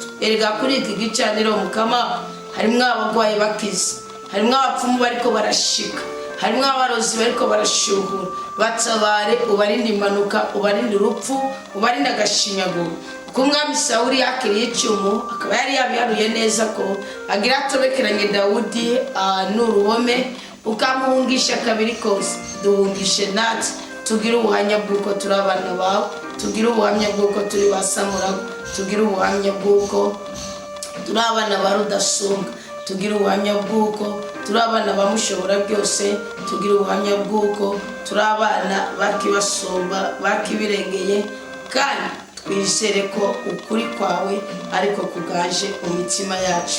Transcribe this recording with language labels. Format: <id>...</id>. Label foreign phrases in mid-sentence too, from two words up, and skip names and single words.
<rn>Erega kuri iki gicaniro mukama harimwo abagwayi bakiza, harimwo abapfumu bariko barashika, harimwo abarozi bariko barashuhura. Batabare, ubarinde impanuka, ubarinde urupfu, ubarinde agashinyaguro. Kumwami Sawuli yakiriye icumu, akaba yari yabiharuye neza ko agira atobekeranye Dawudi n'uruhome, ukamuhungisha kabiri kose. Duhungishe natwe tugire ubuhamya bw'uko turi abana bawe, tugire ubuhamya bw'uko turi basamurago, tugire ubuhamya bw'uko turi abana ba Rudasumbwa, tugire ubuhamya bw'uko turi abana bamushobora byose, tugire ubuhamya bw'uko turi abana bakibasumba, bakibirengeye, kandi twizere ko ukuri kwawe ariko kugaje mu mitima yacu.</rn>